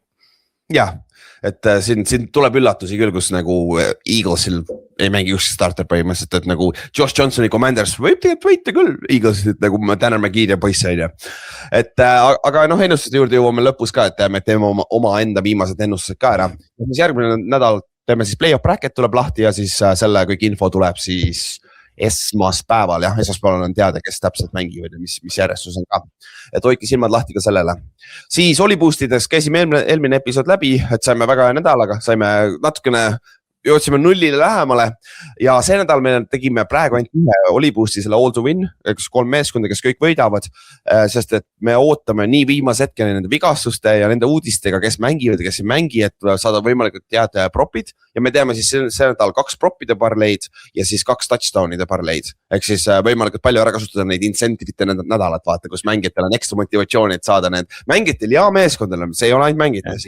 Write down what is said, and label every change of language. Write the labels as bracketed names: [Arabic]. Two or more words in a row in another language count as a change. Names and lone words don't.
[Estonian] Jah, et siin tuleb üllatusi küll, kus nagu Eaglesil ei mängi üks starter põhimõtteliselt, et nagu Josh Johnsoni Commanders võib tegelikult võita küll Eaglesit nagu Tanner McGee ja poisse on ju. Et aga ennustuste juurde jõuame lõpus ka, et me teeme oma enda viimased ennustused ka ära. Siis järgmine nädal teeme siis [English] play-off bracket [Estonian] tuleb lahti ja siis selle kõik info tuleb siis esmaspäeval, esmaspäeval on teada, kes täpselt mängivad ja mis järjestus on ka. Et hoidke silmad lahti ka sellele. Siis Oliboostides käisime eelmine episood läbi, et saime väga hea nädalaga, saime natukene, jõudsime 0-le lähemale ja see nädal me tegime praegu ainult 1 Oliboosti selle all [English] to win, [Estonian] 3 meeskonda, kes kõik võidavad, sest et me ootame nii viimase hetkeni nende vigastuste ja nende uudistega, kes mängivad ja kes ei mängi, et saada võimalikult teada propid ja me teame siis see nädal 2 propide parleid ja siis 2 touchdownide parleid. Ehk siis võimalikult palju ära kasutada neid incentivite nädalat, vaata, kus mängijatel on ekstra motivatsiooni, et saada need mängijatel ja meeskondadel, see ei ole ainult mängijate asi.